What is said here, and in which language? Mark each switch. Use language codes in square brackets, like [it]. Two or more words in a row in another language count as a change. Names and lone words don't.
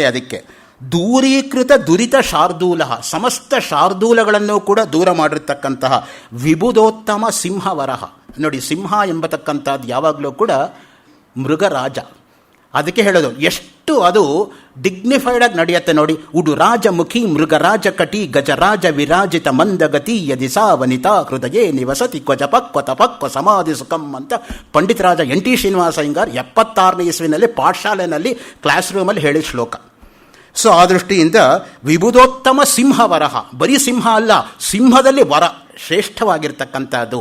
[kn] ಅದಕ್ಕೆ ದೂರೀಕೃತ ದುರಿತ ಶಾರ್ದೂಲ, ಸಮಸ್ತ ಶಾರ್ದೂಲಗಳನ್ನು ಕೂಡ ದೂರ ಮಾಡಿರ್ತಕ್ಕಂತಹ ವಿಬುಧೋತ್ತಮ ಸಿಂಹವರಹ. ನೋಡಿ, ಸಿಂಹ ಎಂಬತಕ್ಕಂಥದ್ದು ಯಾವಾಗಲೂ ಕೂಡ ಮೃಗರಾಜ. ಅದಕ್ಕೆ ಹೇಳೋದು ಎಷ್ಟು ಅದು ಡಿಗ್ನಿಫೈಡ್ ಆಗಿ ನಡೆಯುತ್ತೆ ನೋಡಿ. [sa] ಉಡು ರಾಜಮುಖಿ ಮೃಗರಾಜ ಕಟಿ ಗಜರಾಜ ವಿರಾಜಿತ ಮಂದಗತಿ ಯದಿ ಸಾ ವನಿತಾ ಹೃದಯೇ ನಿವಸತಿ ಕ್ವಜ ಪಕ್ವ ತಪಕ್ವ ಸಮಾಧಿ ಸುಖಂ [kn] ಅಂತ ಪಂಡಿತರಾಜ NT ಶ್ರೀನಿವಾಸ ಅಯ್ಯಂಗಾರ್ 76ನೇ ಇಸ್ವಿನಲ್ಲಿ ಪಾಠಶಾಲೆಯಲ್ಲಿ ಕ್ಲಾಸ್ ರೂಮಲ್ಲಿ ಹೇಳಿದ ಶ್ಲೋಕ. ಸೊ ಆ ದೃಷ್ಟಿಯಿಂದ ವಿಬುಧೋತ್ತಮ ಸಿಂಹವರಹ, ಬರೀ ಸಿಂಹ ಅಲ್ಲ, ಸಿಂಹದಲ್ಲಿ ವರ ಶ್ರೇಷ್ಠವಾಗಿರ್ತಕ್ಕಂಥದ್ದು.